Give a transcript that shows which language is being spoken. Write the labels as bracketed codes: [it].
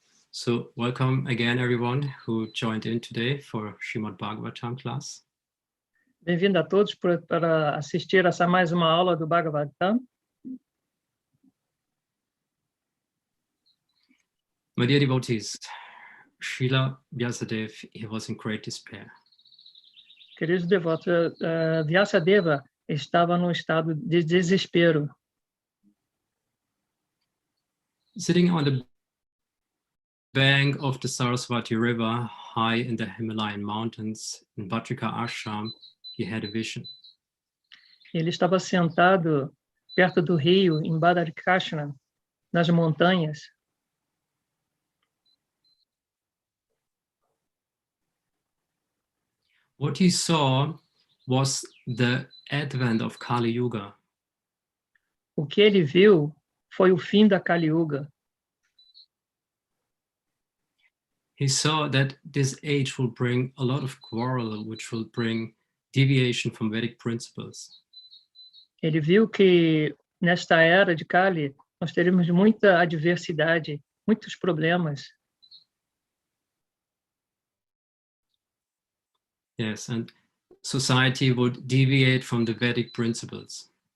[en] So welcome again everyone who joined in today for Srimad Bhagavatam class. [pt] Bem-vindo a todos para assistir essa mais uma aula do Bhagavatam. [en] My dear devotees, Srila Vyasadeva, he was in great despair. [pt] Queridos devotos, Vyasadeva estava num estado de desespero. [en] Sitting on the bank of the Saraswati River, high in the Himalayan mountains, in Bhatrika Ashram, he had a vision. [pt] Ele estava sentado perto do rio, em Badarikashana, nas montanhas. [en] What he saw was the advent of Kali Yuga. [pt] O que ele viu foi o fim da Kali Yuga. [en] He saw that this age will bring a lot of quarrel, which will bring deviation from Vedic principles. [pt] Ele viu que nesta era de Kali nós teremos muita adversidade, muitos problemas. [en] Yes, and society would deviate from the Vedic principles.